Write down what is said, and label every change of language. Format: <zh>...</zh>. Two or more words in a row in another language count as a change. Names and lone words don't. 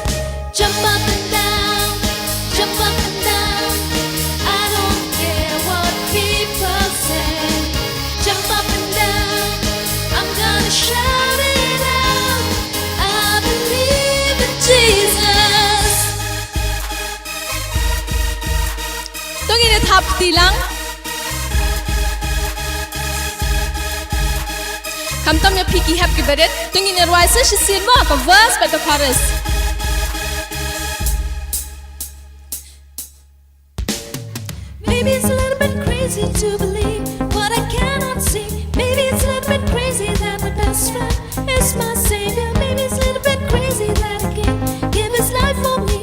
<en>Jump up and down, jump up and down. I don't care what people say. Jump up and down, I'm gonna shout it out. I believe in Jesus.</en> <kha>dong ini thap tilang kamtam ya piki hap ki baret dong ini rwai sa shisin mo ka verse ba ka chorus</kha> <en>Maybe it's a little bit crazy to believe what I cannot see. Maybe it's a little bit crazy that my best friend is my savior. Maybe it's a little bit crazy that he can't give his life for me.</en>